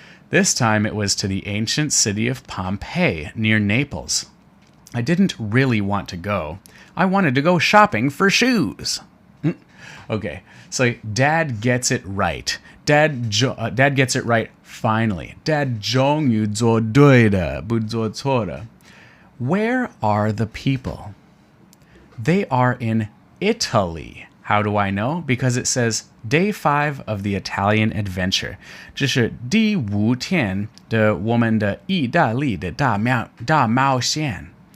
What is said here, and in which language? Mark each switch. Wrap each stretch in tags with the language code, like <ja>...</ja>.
<en>This time it was to the ancient city of Pompeii, near Naples. I didn't really want to go. I wanted to go shopping for shoes. Okay, so Dad gets it right. Dad gets it right finally.</en> <zh>Dad 终于做对的，不做错的.</zh> <en>Where are the people? They are in Italy. How do I know? Because it says day 5 of the Italian adventure.</en> <zh>这是第5天的我们的意大利的大冒险.</zh>